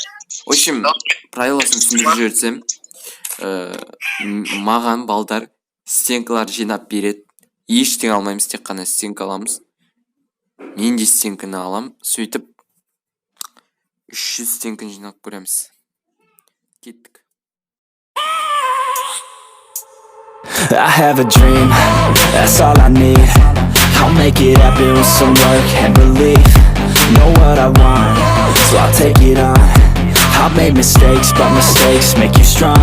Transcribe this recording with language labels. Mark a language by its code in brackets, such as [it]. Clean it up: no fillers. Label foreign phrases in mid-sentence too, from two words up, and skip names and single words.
[ru] В общем, [kk] правиласын түсіндіріп жіберсем, маған балдар стенкалар жинап береді. Ештеңе алмаймыз, тек қана стенка аламыз. Мен де стенканы алам. Сөйтіп 300 стенканы жинап көреміз. Кеттік. [en] I have a dream, that's all I need. I'll make it happen with some work and belief. Know what I want, so I'll take it on. I've made mistakes, but mistakes make you strong.